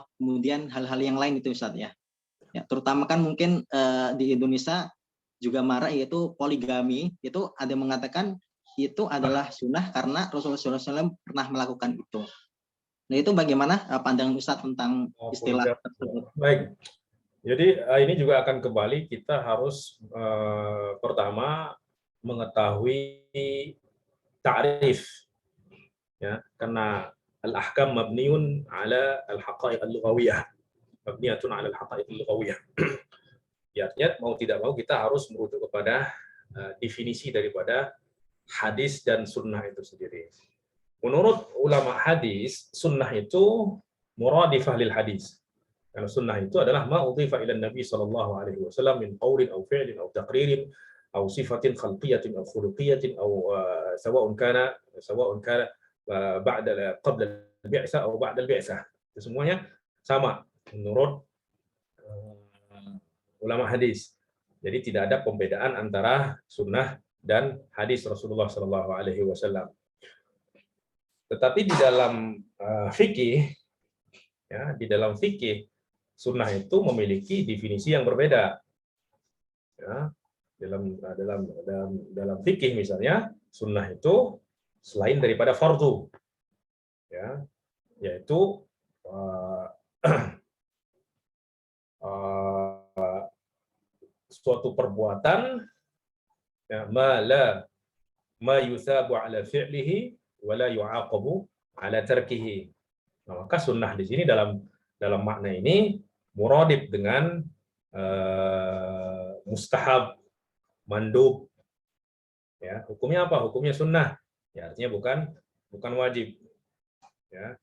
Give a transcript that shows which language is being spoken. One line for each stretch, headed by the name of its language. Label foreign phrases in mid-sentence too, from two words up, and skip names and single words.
Indonesian: Kemudian hal-hal yang lain itu Ustaz ya. Ya terutama kan mungkin di Indonesia juga marak yaitu poligami, itu ada yang mengatakan itu adalah sunnah karena Rasulullah SAW pernah melakukan itu. Nah itu bagaimana pandangan Ustaz tentang istilah tersebut? Baik. Jadi ini juga akan kembali kita harus pertama mengetahui ta'rif, ya, karena
Arabic: الأحكام مبنيون على الحقائق اللغوية، مبنية على الحقائق اللغوية.
Indonesian: Artinya mau tidak mau kita harus merujuk kepada definisi daripada hadis dan sunnah itu sendiri. Menurut ulama hadis, sunnah itu
Arabic: مرادفة للحديث.
Indonesian: Karena sunnah itu adalah
Arabic: ما أضيف إلى النبي صلى الله عليه وسلم من قول أو فعل أو تقرير أو صفة خلقية أو خلقية أو سواء كان بعد قبل البعثة أو بعد البعثة.
Indonesian: Itu semuanya sama menurut ulama hadis. Jadi tidak ada pembedaan antara sunnah dan hadis Rasulullah
Arabic: صلى الله عليه وسلم.
Indonesian: Tetapi di dalam fikih, ya, di dalam fikih sunnah itu memiliki definisi yang berbeda. Ya, dalam fikih misalnya sunnah itu selain daripada fardu, ya, yaitu suatu perbuatan, ya,
Arabic: ما يثاب على فعله ولا يعاقب على تركه.
Indonesian: Nah, maka sunnah di sini dalam makna ini muradif dengan mustahab, mandub. Ya, hukumnya apa? Hukumnya sunnah. Ya, artinya bukan wajib. Ya.